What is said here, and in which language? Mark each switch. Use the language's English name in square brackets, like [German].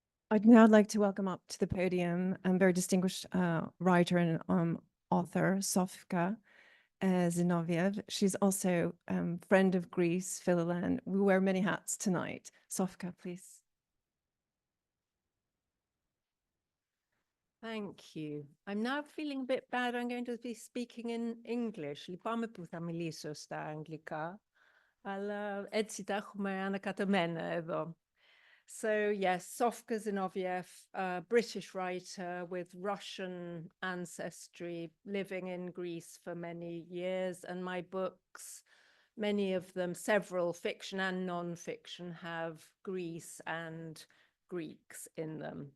[English] I'd now like to welcome up to the podium a very distinguished writer and author, Sofka Zinoviev. She's also friend of Greece, Philhellenes. We wear many hats tonight. Sofka, please. Thank you. I'm now feeling a bit bad. I'm going to be speaking in English. [Greek] Λυπάμαι που θα μιλήσω στα αγγλικά, αλλά έτσι τα έχουμε ανακατεμένα εδώ. [English] So yes, Sofka Zinoviev, a British writer with Russian ancestry, living in Greece for many years, and my books, many of them, several fiction and non-fiction, have Greece and Greeks in them.